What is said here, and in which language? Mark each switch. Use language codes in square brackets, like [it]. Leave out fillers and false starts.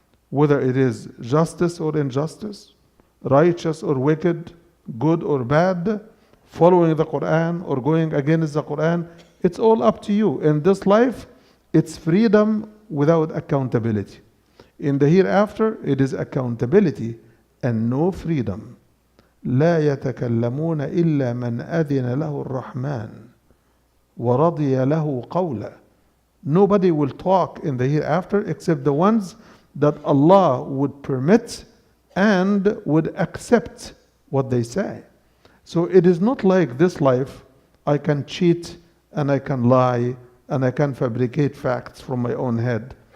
[en] Whether it is justice or injustice, righteous or wicked, good or bad, following the Quran or going against the Quran, it's all up to you. In this life, it's freedom without accountability. In the hereafter, it is accountability and no freedom. [ar] لا يتكلمون إلا من أذن له الرحمن ورضي له قولا. [en] Nobody will talk in the hereafter except the ones that Allah would permit and would accept what they say. So it is not like this life, I can cheat and I can lie and I can fabricate facts from my own head.